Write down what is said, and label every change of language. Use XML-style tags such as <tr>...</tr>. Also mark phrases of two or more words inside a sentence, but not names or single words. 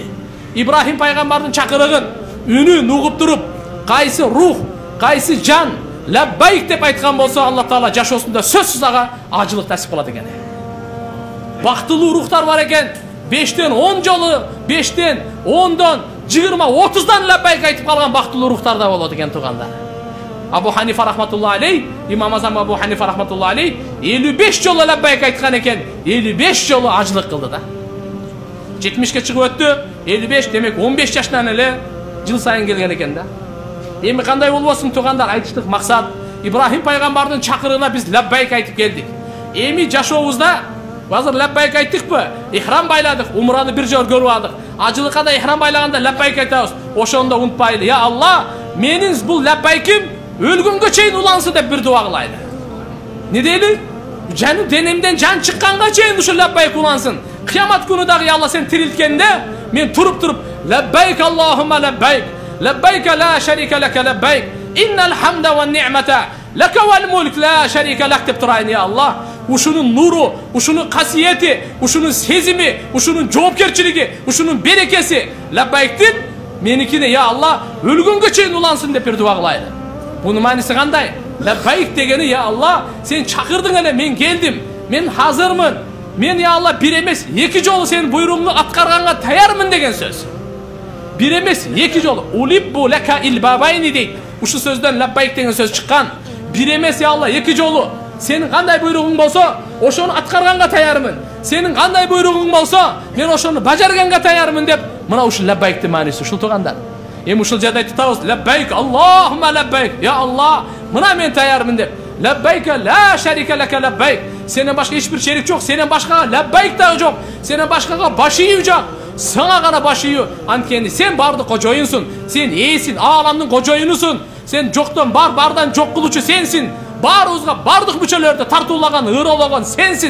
<ky>Ибрахим пайгамбардын чакырыгын, үнүн угуп туруп, кайсы рух, кайсы жан лаббайк деп айткан болсо, Алла Таала жашоосунда сөзсүз ага ажылык насип кылат экен. Бактылуу рухтар бар экен. 5тен 10 жолу, 5тен 10дон 20-30дан лаббайк айтып калган бактылуу рухтар да болот экен тугандар. Абу Ханифа</ky> <ar>رحمة الله عليه,</ar> <ky>имам Азам Абу Ханифа</ky> <ar>رحمة الله عليه</ar> <ky>55 жолу лаббайк айткан экен, 55 жолу ажылык кылды да. 70ке чыгып өттү, 55 демек 15 жаштан эле жыл сайын келген экен да. Эми кандай болбосун туугандар, айтыштык максат Ибрахим пайгамбардын чакырыгына биз лаббайк айтып келдик. Эми жашообузда азыр лаббайк айттыкпы? Ихрам байладык, умраны бир жолу көрүп алдык. Ажылыкка да ихрам байлаганда лаббайк айтабыз. Ошондо унутпайлы.</ky> <ar>يا الله,</ar> <ky>менин бул лаббайким өлгөнгө чейин улансын деп бир дуа кылайлы. Не дейли? Жаным денемден жан чыкканга чейин ушул лаббайк улансын. Кыямат күнү дагы</ky> <ar>يا الله</ar> <ky>сен тирилткенде мен туруп</ky> <ar>لبيك اللهم لبيك. لبيك لا شريك لك لبيك. إن الحمد والنعمة لك والملك لا شريك لك</ar> <ky>деп турайын</ky> <ar>يا الله.</ar> <ky>Ушунун нуру, ушунун касиети, ушунун сезими, ушунун жоопкерчилиги, ушунун берекеси лаббайктин меникине</ky> <ar>يا الله</ar> <ky>өлгөнгө чейин улансын деп бир дуа кылайлы. Бунун мааниси кандай? Лаббайк дегени</ky> <ar>يا الله</ar> <ky>сен чакырдың эле, мен келдим, мен азырмын. Мен</ky> <ar>يا الله</ar> <ky>бир эмес, эки жолу сенин буйругуңду аткарганга таярмын деген сөз. Бир эмес, эки жолу.</ky> <ar>ألب لك إلبابين</ar> <ky>дейт. Ушу сөздөн лаббайк деген сөз чыккан. Бир эмес</ky> <ar>يا الله,</ar> <ky>эки жолу. Сенин кандай буйругуң болсо, ошону аткарганга таярмын. Сенин кандай буйругуң болсо, мен ошону бажарганга таярмын деп, мына ушул лаббайктын мааниси ушул туугандар. Эми ушул жерде айтып атабыз,</ky> <ar>لبيك اللهم لبيك. يا الله,</ar> <ky>мына мен таярмын деп.</ky> <ar>لبيك لا شريك لك لبيك.</ar> <ky>Сенен башка эч бир шерик жок, сенен башкага лаббайк да жок, сенен башкага баш ийүү жок. Сага гана баш ийүү. Анткени сен бардык кожоюнсуң, сен ээсин, ааламдын кожоюнусуң. Сен жоктон бар, бардан жок кылуучу сенсиң. Баарыбызга бардык мүчөлөрдү тартуулаган, ырологон сенсиң.</ky>